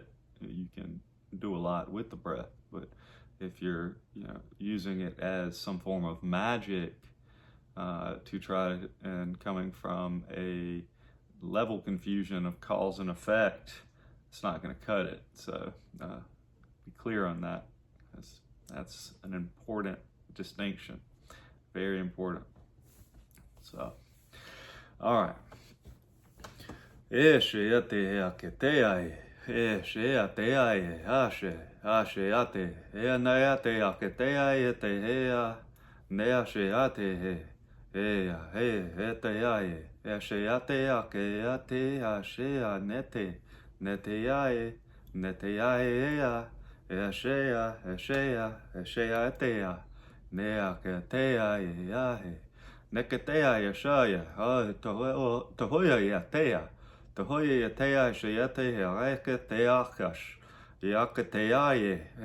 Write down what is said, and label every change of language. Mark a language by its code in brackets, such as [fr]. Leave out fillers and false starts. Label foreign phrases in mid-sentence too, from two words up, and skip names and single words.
[en] You can do a lot with the breath, but if you're using it as some form of magic to try and coming from a level confusion of cause and effect, it's not going to cut it. So be clear on that. That's an important distinction, very important. So, all right. Ate ashe ate neate aketea ete hea neashe ate hea ete ashe ate ake ashe nete neteae neteae ashe atea neaketea yahe neketea yashaya tohoya yatea tohoya yatea shayate yaketea kash Yakateaye,